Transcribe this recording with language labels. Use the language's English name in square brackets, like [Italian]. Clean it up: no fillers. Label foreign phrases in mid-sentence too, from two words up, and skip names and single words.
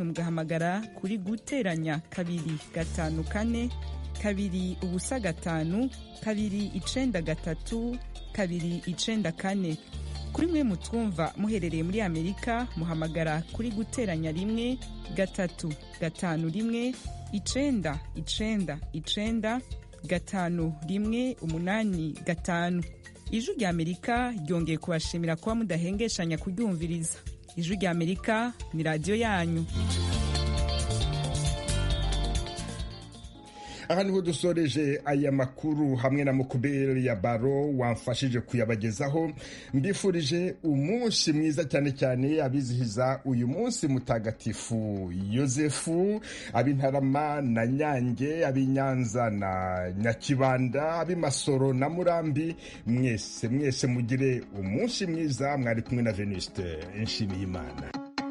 [Rundi] mugahamagara kuri guteranya 254 2 ubusa 5 2 93 2 94 kuri mwe mutwumva muherereye muri Amerika muhamagara kuri guteranya 1 3 5 1 9 9 5 1 8 5 Ijwi ry'Amerika ryongeye kubashimira kuba mudahengeshanya kuryumviriza. Ijwi ry'Amerika ni radio yanyu. aha niho dusoreje aya makuru hamwe na Mukubeli ya Baro wamfashije kuyabagezaho mbifurije umunsi mwiza cyane cyane abizihiza uyu munsi mutagatifu Yosefu ab'Intarama na Nyange ab'Inyanza na Nyakibanda ab'Imasoro na Murambi mwese mugire umunsi mwiza mwari kumwe na Venuste Nshimiyimana.